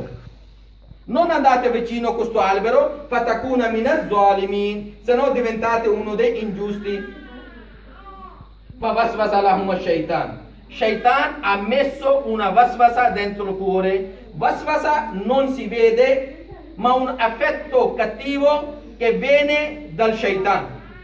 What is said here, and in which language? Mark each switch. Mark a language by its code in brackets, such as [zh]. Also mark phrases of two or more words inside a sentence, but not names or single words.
[it] Non andate vicino a questo albero, [ar] فَتَكُونَ مِنَ الظَّالِمِينَ, [it] se no diventate uno dei ingiusti. [ar] فَوَسْوَسَ لَهُمَ الشَّيْطَانُ, [it] Shaitan ha messo una vasvasa dentro il cuore. Vasvasa non si vede, ma un effetto cattivo che viene dal Shaitan.